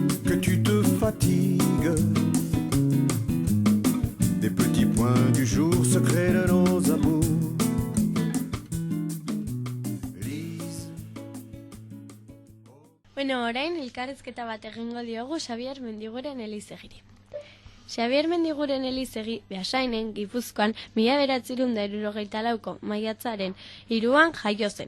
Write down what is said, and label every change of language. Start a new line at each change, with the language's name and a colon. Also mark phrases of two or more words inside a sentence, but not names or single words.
French: que tu te fatigues. Des petits points du jour secrets de nos amours.
Basque: Bueno, orain elkarrezketa bat egingo diogu Xabier Mendiguren Elizegiri. Xabier Mendiguren Elizegi Beasainen, Gipuzkoan, 1974ko maiatzaren 3an jaio zen.